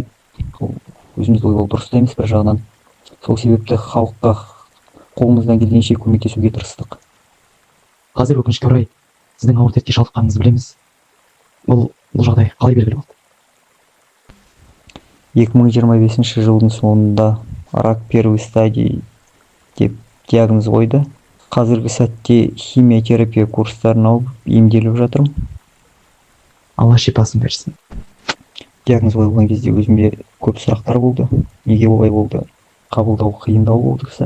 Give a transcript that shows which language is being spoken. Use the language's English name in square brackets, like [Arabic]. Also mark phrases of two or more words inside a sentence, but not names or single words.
[Kazakh] Өзімізді ойлау дұрыс та емес бір жағынан. Сол себепті халыққа қолымыздан келгенше көмектесуге тырыстық. Қазір өкінішке орай сіздің ауыр дертке шалдыққаныңызды білеміз. Бұл жағдай қалай белгілі болды? 2025 жылдың соңында [Russian] рак первой стадии [Kazakh] деп диагноз қойды. Қазіргі сәтте химиотерапия курстарын алып емделіп жатырмын. Алла шипасын берсін. Диагноз қойылған кезде өзіме көп сұрақтар болды. Неге олай болды? Қабылдау қиындау болды сәл.